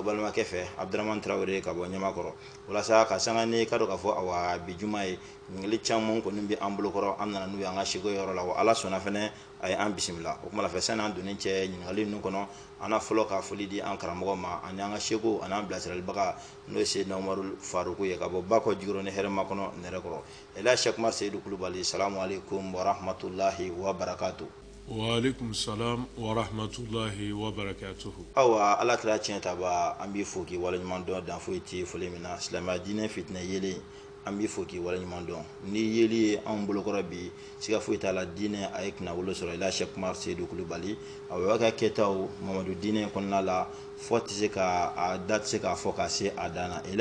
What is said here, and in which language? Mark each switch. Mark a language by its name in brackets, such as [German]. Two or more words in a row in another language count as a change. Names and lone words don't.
[Bambara] balimakɛ fɛ Abdramane Traoré ka bɔ Ɲamakɔrɔ walasa ka sanga ni ka dɔn k'a fɔ bi juma ye ɲininkali caman kɔni bɛ an bolokɔrɔ an nana n'u ye an ka seko yɔrɔ la wa Ala sɔnna fɛnɛ a ye an bisimila o kuma la fɛ sani an donni cɛ ɲininkali ninnu kɔnɔ an na fɔlɔ ka foli di an karamɔgɔ ma ani an ka seko ani an bilasiralibaga n'o ye Seydina Umaru Faruku ye ka bɔ Bakɔ Jikɔrɔ ni hɛrɛma kɔnɔ Nɛrɛkɔrɔ Elhaji Seku Umaru Seydou Kulubali [Arabic] السلام عليكم ورحمة الله وبركاته. وعليكم السلام ورحمة الله وبركاته. [Bambara] Awa Ala kira tiɲɛ taba an b'i fo k'i waleɲuman dɔn dan foyi tɛ foli min na silamɛya diinɛ fitinɛ yelen an b'i fo k'i waleɲuman dɔn ni yeli ye anw bolokɔrɔ bi siga foyi t'a la diinɛ a ye kunnawolo sɔrɔ Elhaji Seku Umaru Seydou Kulubali a bɛ ka kɛtaw Mamadu diinɛ kɔnɔna la fɔ tɛ se ka a da tɛ se k'a fɔ ka se a dan na